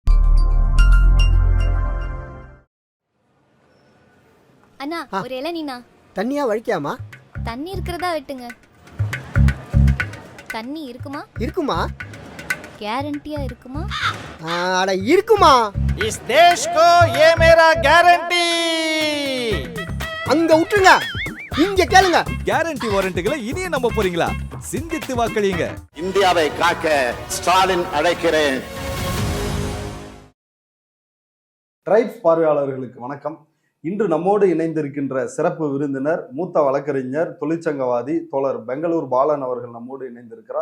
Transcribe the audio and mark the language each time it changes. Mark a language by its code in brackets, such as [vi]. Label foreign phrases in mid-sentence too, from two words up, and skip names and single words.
[ta] அண்ணா, ஒரு இளநீனா? தண்ணியா வழிக்காமா? தண்ணி இருக்கிறதா வெட்டுங்க. தண்ணி இருக்குமா? இருக்குமா? கேரண்டியா இருக்குமா? அட இருக்குமா. [hi] इस देश को ये मेरा गारंटी. [ta] அங்க விட்டுருங்க, இங்க கேளுங்க. [en] guarantee warranties [ta] இனியே நம்ப போறீங்களா? சிந்தித்து வாக்களியுங்க. இந்தியாவை காக்க ஸ்டாலின் அழைக்கிறேன். ட்ரைப்ஸ் பார்வையாளர்களுக்கு வணக்கம். இன்று நம்மோடு இணைந்திருக்கின்ற சிறப்பு விருந்தினர், மூத்த வழக்கறிஞர், தொழிற்சங்கவாதி தோழர் பெங்களூர் பாலன் அவர்கள் நம்மோடு இணைந்திருக்கிறார்.